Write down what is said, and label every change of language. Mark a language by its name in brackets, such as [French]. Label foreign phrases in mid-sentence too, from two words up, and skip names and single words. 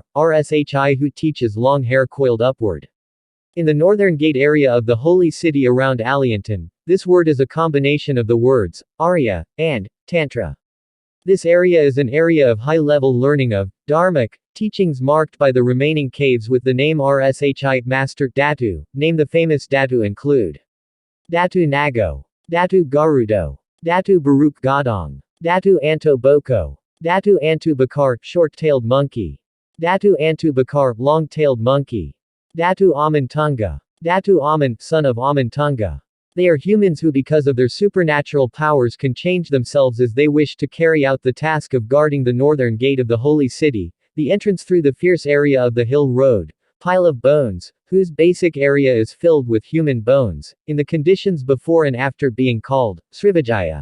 [English] RSHI who teaches long hair coiled upward. In the northern gate area of the holy city around Aliantan, this word is a combination of the words, Arya, and, Tantra. This area is an area of high-level learning of, Dharmic, teachings marked by the remaining caves with the name RSHI, Master, Datu. Name the famous Datu include Datu Nago, Datu Garudo, Datu Baruch Gadong, Datu Anto Boko, Datu Antu Bakar, short-tailed monkey, Datu Antu Bakar, long-tailed monkey, Datu Aman Tunga, Datu Aman, son of Aman Tunga. They are humans who because of their supernatural powers can change themselves as they wish to carry out the task of guarding the northern gate of the holy city, the entrance through the fierce area of the hill road, pile of bones, whose basic area is filled with human bones, in the conditions before and after being called, Srivijaya.